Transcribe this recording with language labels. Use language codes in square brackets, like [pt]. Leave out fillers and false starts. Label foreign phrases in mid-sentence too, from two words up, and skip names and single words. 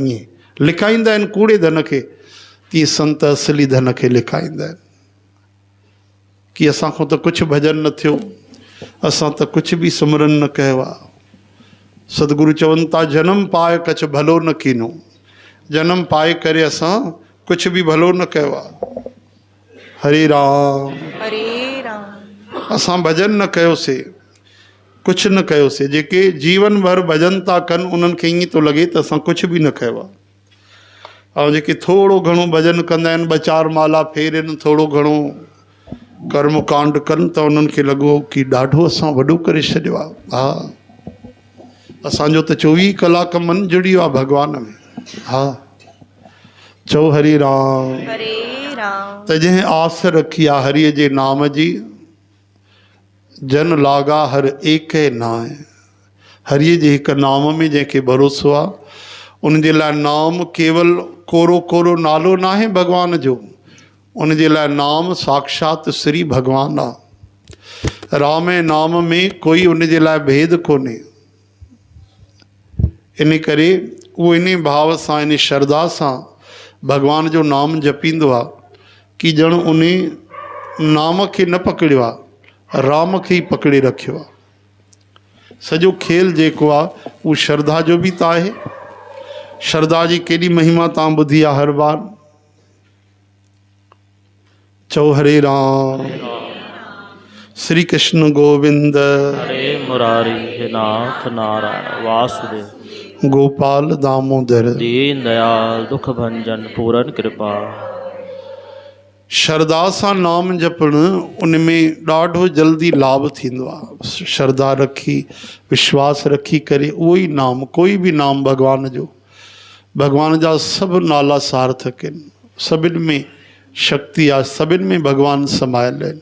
[sd] ईअं लिखाईंदा आहिनि कूड़े धन खे, तीअं संत असली धन खे लिखाईंदा आहिनि कि असां खां त कुझु भॼन न थियो, असां त कुझु बि सिमरन न कयो आहे। सतगुरु चवनि था [pa] जनम पाए कछ भलो न कीनो। [sd] जनम पाए करे असां कुझु बि भलो न कयो आहे। हरे राम हरे राम। असां भॼन न कयोसीं, कुझु न कयोसीं। जेके जीवन भर भॼन था कनि उन्हनि खे ईअं थो लॻे त असां कुझु बि न कयो आहे। ऐं जेके थोरो घणो भॼन कंदा आहिनि, ॿ चारि माला फेरनि, थोरो घणो कर्म कांड कनि, त उन्हनि खे लॻो कि ॾाढो असां वॾो करे छॾियो आहे। हा असांजो त 24 कलाक मन जुड़ियो आहे भॻवान में। हा चओ हरे राम हरे राम। त जंहिं आस रखी आहे हरिय जे नाम जी, [pa] जन लागा हर एकै नाय। [sd] हरिय जे हिकु नाम में जंहिंखे भरोसो आहे, उन जे लाइ नाम केवल कोरो कोरो नालो न आहे भॻवान जो, उन जे लाइ नाम साक्षात श्री भॻवानु आहे। राम जे नाम में कोई उन जे लाइ भेद कोन्हे। इन करे उहो इन भाव सां, इन श्रद्धा सां भॻवान जो नाम जपींदो आहे कि ॼण उन नाम खे न पकड़ियो आहे, राम खे ई पकड़े रखियो आहे। सॼो खेल जेको आहे उहो श्रद्धा जो बि त आहे। श्रद्धा जी केॾी महिमा तव्हां ॿुधी आहे हर बार। चओ हरे राम। [hi] श्री कृष्ण गोविंद हरे मुरारी, हे नाथ नारायण वासुदेव, गोपाल दामोदर, दीन दयाल दुख भंजन पूरन कृपा। [sd] श्रद्धा सां नाम जपणु, उन में ॾाढो जल्दी लाभ थींदो आहे। श्रद्धा रखी, विश्वास रखी करे उहो ई नाम, कोई बि नाम भॻवान जो, भॻवान जा सभु नाला सार्थक आहिनि, सभिनि में शक्ति आहे, सभिनि में भॻवानु समायल आहिनि।